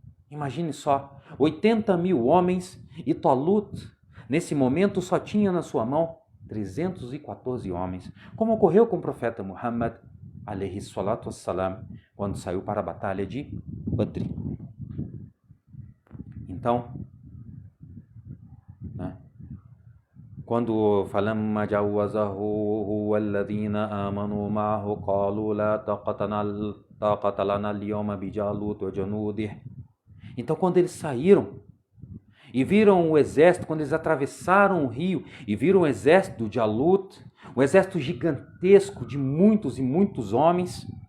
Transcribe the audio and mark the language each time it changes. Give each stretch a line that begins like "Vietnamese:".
Portuguese: Imagine só, 80 mil homens e Talut, nesse momento, só tinha na sua mão 314 homens, como ocorreu com o profeta Muhammad, alayhi salatu wassalam, quando saiu para a batalha de Badr. Então, quando
Arabic: فَلَمَّا جَوَّزَهُ هُوَ الَّذِينَ آمَنُوا مَعَهُ قَالُوا لَا طَاقَةَ لَنَا الْيَوْمَ بِجَالُوتَ وَجُنُودِهِ.
Portuguese: Então, quando eles saíram e viram o exército, quando eles atravessaram o rio e viram o exército de Jalut, um exército gigantesco de muitos e muitos homens,